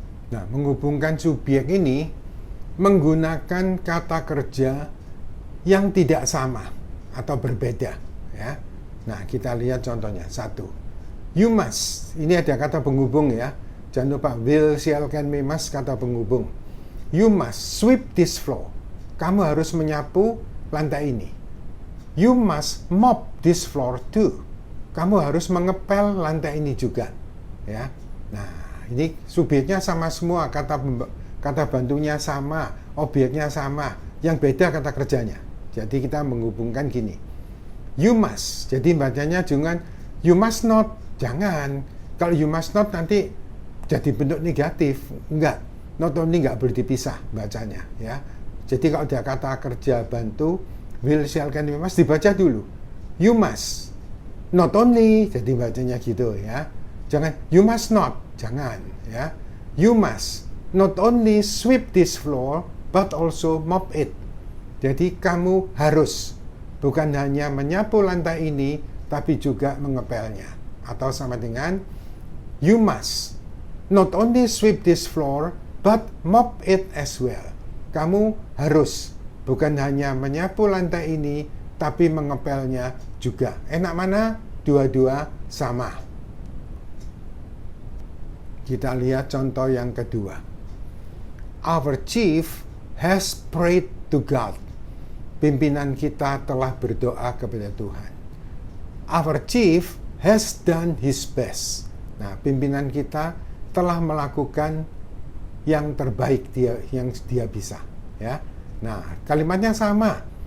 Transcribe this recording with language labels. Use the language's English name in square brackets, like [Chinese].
[Indonesian] Nah, menghubungkan subjek ini menggunakan kata kerja yang tidak sama atau berbeda ya. Nah, kita lihat contohnya. Satu, [English] you must. [Indonesian] Ini ada kata penghubung ya. Jangan lupa will, shall, can, may, must, kata penghubung. [English] You must sweep this floor. [Indonesian] Kamu harus menyapu lantai ini. [English] You must mop this floor too. [Indonesian] Kamu harus mengepel lantai ini juga ya. Nah, ini subjeknya sama semua, kata bantunya sama, objeknya sama, yang beda kata kerjanya. Jadi kita menghubungkan gini, [English] you must, [Indonesian] jadi bacanya jangan [English] you must not, [Indonesian] jangan. Kalau [English] you must not [Indonesian] nanti jadi bentuk negatif, enggak. Not only enggak boleh dipisah bacanya ya. Jadi kalau ada kata kerja bantu, will, shall, can, may, must, dibaca dulu. [English] You must, not only, [Indonesian] jadi bacanya gitu ya. Jangan [English] you must not, [Indonesian] jangan ya. [English] You must not only sweep this floor, but also mop it. [Indonesian] Jadi kamu harus bukan hanya menyapu lantai ini, tapi juga mengepelnya. Atau sama dengan [English] you must not only sweep this floor, but mop it as well. [Indonesian] Kamu harus bukan hanya menyapu lantai ini, tapi mengepelnya juga. Enak mana? Dua-dua sama. Kita lihat contoh yang kedua. [English] Our chief has prayed to God. [Indonesian] Pimpinan kita telah berdoa kepada Tuhan. [English] Our chief has done his best. [Indonesian] Nah, pimpinan kita telah melakukan yang terbaik yang dia bisa ya. Nah, kalimatnya sama.